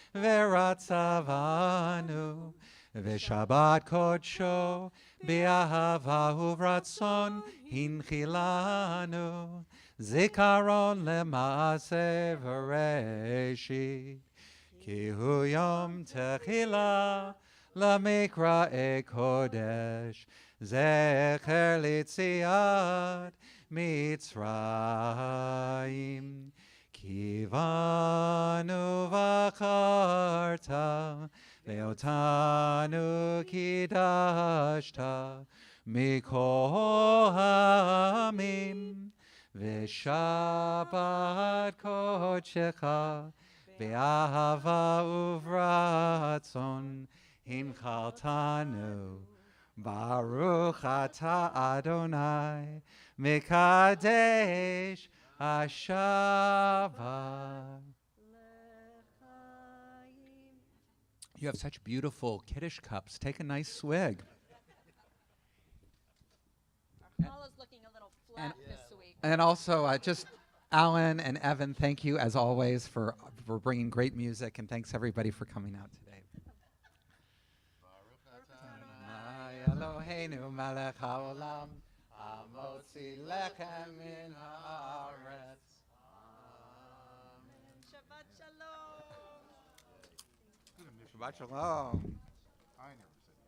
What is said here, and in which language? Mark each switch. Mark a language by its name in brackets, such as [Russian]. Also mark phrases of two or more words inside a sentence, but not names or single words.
[Hebrew] ורצה בנו ושבת קדשו באהבה וברצון הנחילנו זכרון למעשה בראשית כי הוא יום תחילה למקראי קדש זכר ליציאת מצרים כי בנו בחרת ואותנו קדשת מכל העמים ושבת קדשך באהבה וברצון הנחלתנו. ברוך אתה ה׳ מקדש השבת. [English] You have such beautiful Kiddush cups. Take a nice swig. Our challah is looking a little flat this week. And also, just Alan and Evan, thank you as always for bringing great music, and thanks everybody for coming out today. [Hebrew] אלהינו מלך העולם, המוציא לחם מן הארץ. אמן. שבת שלום. שבת שלום. [English] I never